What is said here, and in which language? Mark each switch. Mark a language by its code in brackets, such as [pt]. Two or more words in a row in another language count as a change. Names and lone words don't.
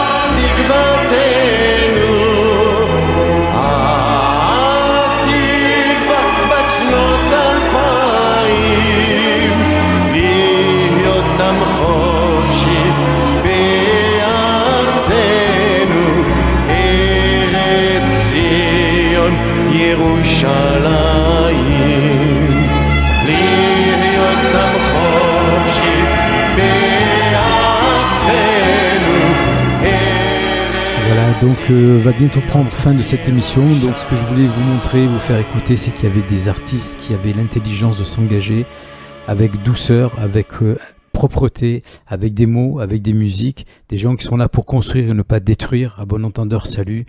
[he] תקוותנו התקווה בת שנות 2000 להיות עם חופשי בארצנו ארץ ציון ירושלים להיות עם חופשי בארצנו [fr] Voilà, donc va bientôt prendre fin de cette émission. Donc ce que je voulais vous montrer, vous faire écouter, c'est qu'il y avait des artistes qui avaient l'intelligence de s'engager avec douceur, avec propreté, avec des mots, avec des musiques, des gens qui sont là pour construire et ne pas détruire, à bon entendeur, salut.